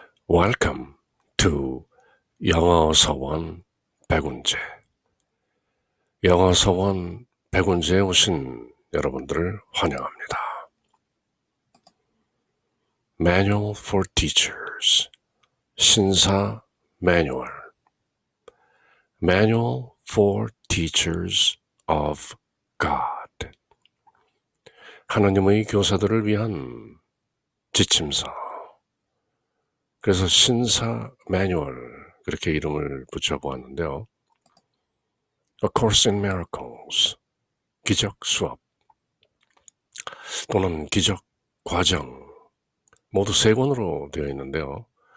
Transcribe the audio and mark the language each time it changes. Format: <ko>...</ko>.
<en>Welcome to 영어서원 백운재.</en> <ko>영어서원 백운재에 오신 여러분들을 환영합니다.</ko> <en>Manual for Teachers,</en> <ko>신사 매뉴얼,</ko> <en>Manual for Teachers of God,</en> <ko>하나님의 교사들을 위한 지침서. 그래서 신사 매뉴얼, 그렇게 이름을 붙여보았는데요. A Course in Miracles, 기적 수업 또는 기적 과정, 모두 세 권으로 되어 있는데요.</ko>